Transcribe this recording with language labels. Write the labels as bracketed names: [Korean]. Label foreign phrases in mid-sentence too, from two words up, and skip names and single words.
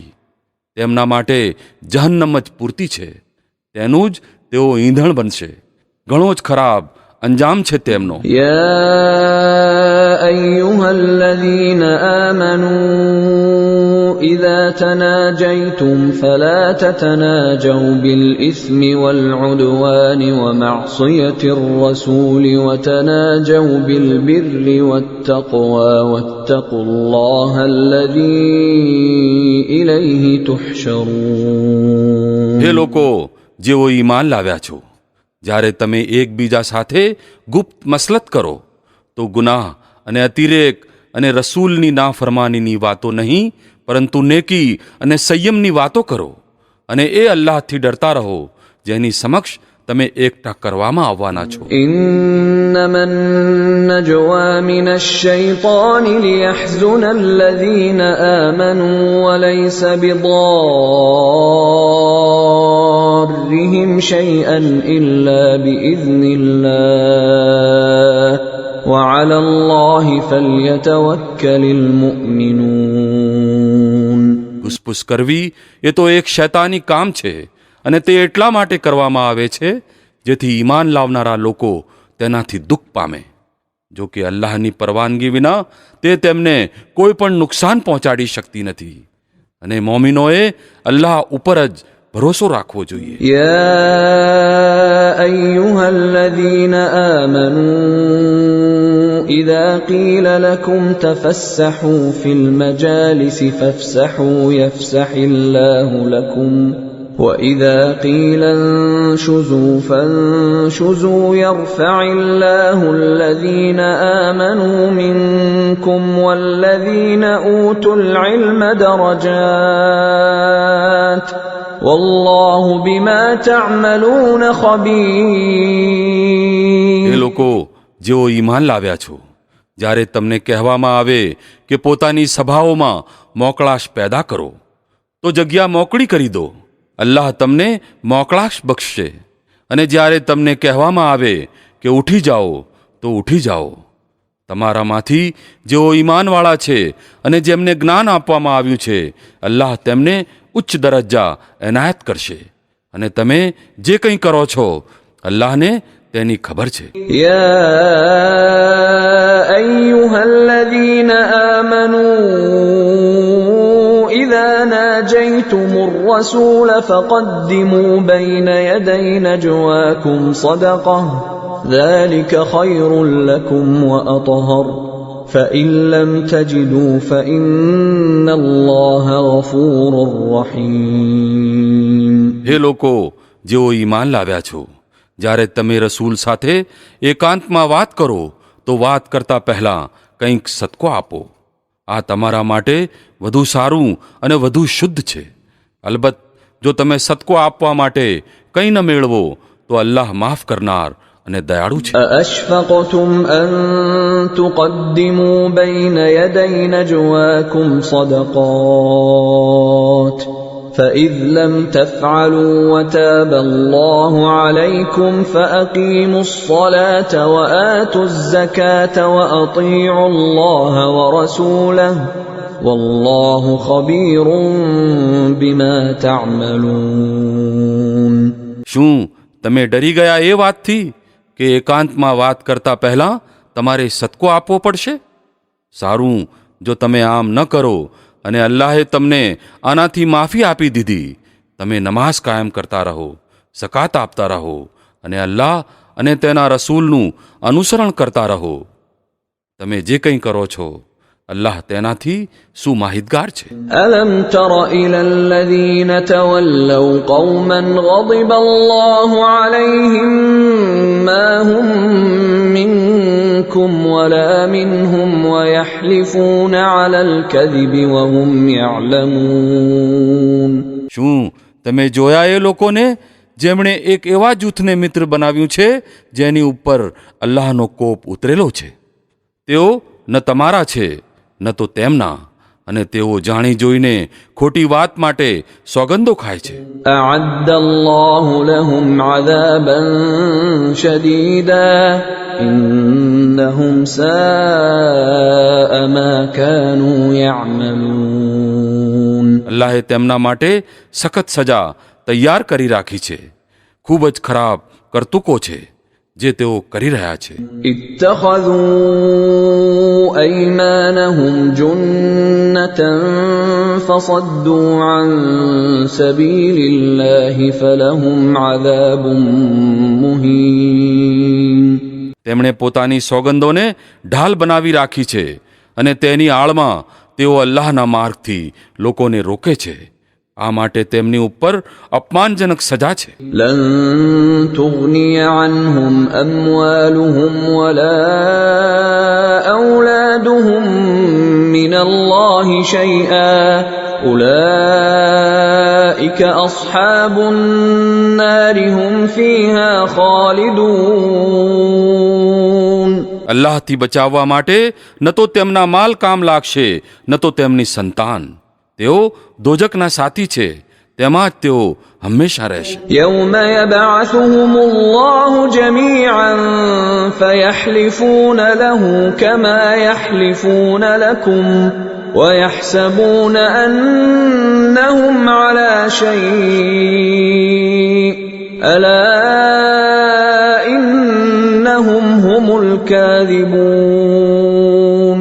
[Gujarati] તેમના માટે જહન્નમ જ પૂરતી છે, તેનું જ તેઓ ઈંધણ બનશે. ઘણો જ ખરાબ અંજામ છે તેમનો. [Arabic] يا أيها الذين آمنوا إذا تناجيتم فلا تتناجوا بالإثم والعدوان ومعصية الرسول وتناجوا بالبر والتقوى واتقوا الله الذي إليه تحشرون. [Gujarati] હે લોકો જેઓ ઈમાન લાવ્યા છો, જ્યારે તમે એકબીજા સાથે ગુપ્ત મસલત કરો તો ગુનાહ અને અતિરેક અને રસૂલની નાફરમાનીની વાતો નહીં, પરંતુ નેકી અને સંયમની વાતો કરો, અને એ અલ્લાહથી ડરતા રહો જેની સમક્ષ તમે એકઠા કરવામાં આવવાના છો. [Arabic] إنما النجوى من الشيطان ليحزن الذين آمنوا وليس بضارهم شيئا إلا بإذن الله وعلى الله فليتوكل المؤمنون. [Gujarati] ગુસપુસ કરવી એ તો એક શૈતાની કામ છે, અને તે એટલા માટે કરવામાં આવે છે જેથી ઈમાન લાવનારા લોકો તેનાથી દુઃખ પામે. જો કે અલ્લાહની પરવાનગી વિના તે તેમને કોઈ પણ નુકસાન પહોંચાડી શકતી નથી, અને મોમિનોએ અલ્લાહ ઉપર જ ભરોસો રાખવો જોઈએ. [Arabic] يا أيها الذين آمنوا إذا قيل لكم تفسحوا في المجالس فافسحوا يفسح الله لكم وإذا قيل انشزوا فانشزوا يرفع الله الذين آمنوا منكم والذين أوتوا العلم درجات والله بما تعملون خبير. [Gujarati] એ લોકો જેઓ ઈમાન લાવ્યા છો, જ્યારે તમને કહેવામાં આવે કે પોતાની સભાઓમાં મોકળાશ પેદા કરો તો જગ્યા મોકળી કરી દો. અલ્લાહ તમને મોકળાશ બક્ષશે. અને જ્યારે તમને કહેવામાં આવે કે ઉઠી જાઓ તો ઉઠી જાઓ. તમારામાંથી જેઓ ઈમાનવાળા છે અને જેમને જ્ઞાન આપવામાં આવ્યું છે, અલ્લાહ તેમને ઉચ્ચ દરજ્જા એનાયત કરશે. અને તમે જે કંઈ કરો છો અલ્લાહને તેની ખબર છે. [Arabic] يا أيها الذين آمنوا إذا ناجيتم الرسول فقدموا بين يدي نجواكم صدقة ذلك خير لكم وأطهر فإن لم تجدوا فإن الله غفور رحيم. [Gujarati] હે લોકો જેઓ ઈમાન લાવ્યા છો, જ્યારે તમે રસૂલ સાથે એકાંતમાં વાત કરો તો વાત કરતા પહેલાં કંઈક સદકો આપો. આ તમારા માટે વધુ સારું અને વધુ શુદ્ધ છે. અલબત્ત જો તમે સદકો આપવા માટે કંઈ ન મેળવો તો અલ્લાહ માફ કરનાર અને દયાળુ છે. [Arabic] أأشفقتم أن تقدموا بين يدي نجواكم صدقات فإذ لم تفعلوا وتاب الله عليكم فأقيموا الصلاة وآتوا الزكاة وأطيعوا الله ورسوله والله خبير بما تعملون. [Gujarati] શું તમે ડરી ગયા એ વાતથી કે એકાંતમાં વાત કરતા પહેલાં તમારે સદકો આપવો પડશે? સારું, જો તમે આમ ન કરો અને અલ્લાહે તમને આનાથી માફી આપી દીધી, તમે નમાઝ કાયમ કરતા રહો, ઝકાત આપતા રહો અને અલ્લાહ અને તેના રસૂલનું અનુસરણ કરતા રહો. તમે જે કંઈ કરો છો અલ્લાહ તેનાથી સુમાહિતગાર છે. [Arabic] ألم تر إلى الذين تولوا قوما غضب الله عليهم ما هم منكم ولا منهم ويحلفون على الكذب وهم يعلمون. [Gujarati] શું તમે જોયા એ લોકોને જેમણે એક એવા જૂથને મિત્ર બનાવ્યું છે જેની ઉપર અલ્લાહનો કોપ ઉતરેલો છે? તેઓ ન તમારા છે ન તો તેમના, અને તેઓ જાણી જોઈને ખોટી વાત માટે સોગંદો ખાય છે. [Arabic] أعد الله لهم عذابا شديدا إنهم ساء ما كانوا يعملون. [Gujarati] અલ્લાહે તેમના માટે સખત સજા તૈયાર કરી રાખી છે. ખૂબ જ ખરાબ કરતૂકો છે જે તેઓ કરી રહ્યા છે. [Arabic] اتخذوا أيمانهم جنة فصدوا عن سبيل الله فلهم عذاب مهين. [Gujarati] તેમણે પોતાની સોગંદોને ઢાલ બનાવી રાખી છે અને તેની આળમાં તેઓ અલ્લાહના માર્ગથી લોકોને રોકે છે. આ માટે તેમની ઉપર અપમાનજનક સજા છે. [Arabic] لن تغني عنهم أموالهم ولا أولادهم من الله شيئا أولئك أصحاب النار هم فيها خالدون. [Gujarati] અલ્લાહથી બચાવવા માટે ન તો તેમના માલ કામ લાગશે ન તો તેમની સંતાન. તેઓ દોજકના સાથી છે, તેમાં જ તેઓ હંમેશા રહેશે. [Arabic] يوم يبعثهم الله جميعا فيحلفون له كما يحلفون لكم ويحسبون أنهم على شيء ألا إنهم هم الكاذبون.